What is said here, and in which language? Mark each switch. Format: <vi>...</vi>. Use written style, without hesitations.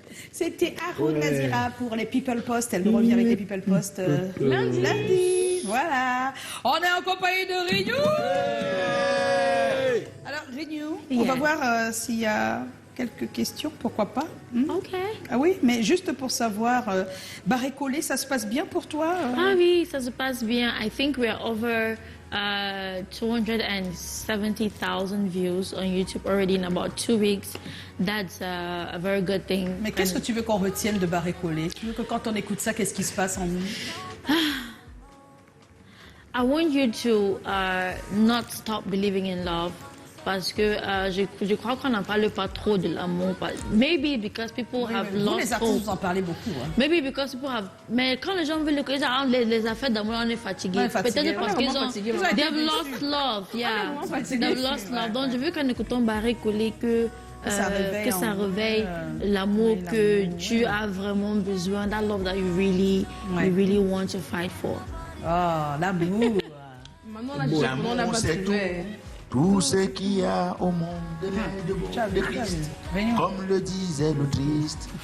<fr>C'était Haroun Nazira pour les People Post. Elle nous revient avec les People Post lundi. Voilà. On est en compagnie de Renew. Alors, Renew, on va voir s'il y a quelques questions, pourquoi pas. Ok. Ah oui, mais juste pour savoir, Barré Collé, ça se passe bien pour toi? Ah oui, ça se passe bien.</fr> <en>I think we're over 270,000 views on YouTube already in about 2 weeks. That's a very good thing.</en> <fr>Mais qu'est-ce que tu veux qu'on retienne de Barré Collé? Tu veux que quand on écoute ça, qu'est-ce qui se passe en nous?</fr> <en>I want you to not stop believing in love.</en> <fr>Parce que je crois qu'on n'en parle pas trop de l'amour.</fr> <en>Maybe because people have lost hope.</en> <fr>Vous, les artistes, vous en parlez beaucoup. Hein.</fr> <en>Maybe because people have...</en> <fr>Mais quand les gens veulent les affaires d'amour, on est fatigué. Peut-être parce qu'ils ont...</fr> <en>They've lost love. Yeah. They've lost love.</en> <fr>Donc, je veux qu'en écoutant Barré Collé que ça réveille l'amour que tu as vraiment besoin.</fr> <en>That love that you really want to fight for.</en> <fr>Oh, l'amour. L'amour, c'est tout. Tout ce qu'il y a au monde de Christ, comme le disait l'autrice.</fr>